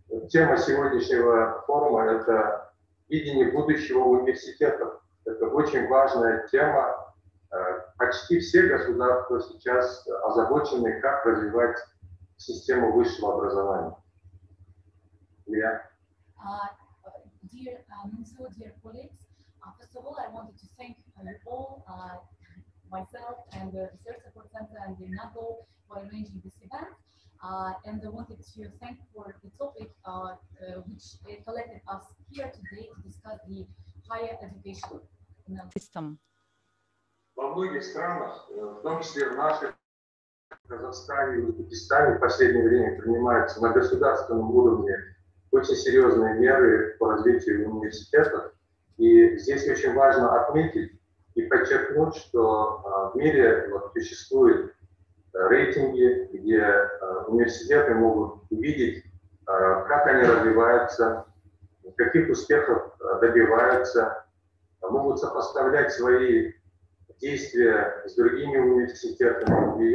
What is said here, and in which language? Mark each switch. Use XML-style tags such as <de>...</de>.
<ru>Тема сегодняшнего форума – это видение будущего университетов. Это очень важная тема. Почти все государства сейчас озабочены, как развивать систему высшего образования.</ru> <en>Dear Nunzio, dear colleagues, first of all, I wanted to thank you all, myself and the Research Support Center and the NATO for arranging this event. And I wanted to thank for the topic which collected us here today to discuss the higher education system.</en> <ru>Во многих странах, в том числе в наших, в Казахстане и Узбекистане, в последнее время принимаются на государственном уровне очень серьезные меры по развитию университетов. И здесь очень важно отметить и подчеркнуть, что в мире существуют рейтинги, где университеты могут увидеть, как они развиваются, каких успехов добиваются, могут сопоставлять свои действия с другими университетами.</ru>